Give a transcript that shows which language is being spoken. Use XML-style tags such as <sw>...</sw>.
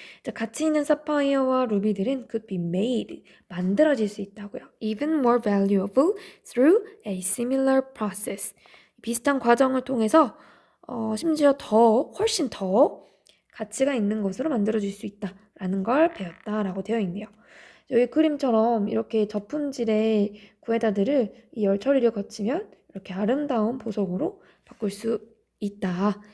<ko>자, 가치 있는 사파이어와 루비들은</ko> <en>could be made</en> <ko>만들어질 수 있다고요.</ko> <en>Even more valuable through a similar process.</en> <ko>비슷한 과정을 통해서 심지어 훨씬 더 가치가 있는 것으로 만들어질 수 있다라는 걸 배웠다라고 되어 있네요. 여기 그림처럼 이렇게 저품질의 구에다들을 이 열처리를 거치면 이렇게 아름다운 보석으로 바꿀 수 있다.</ko>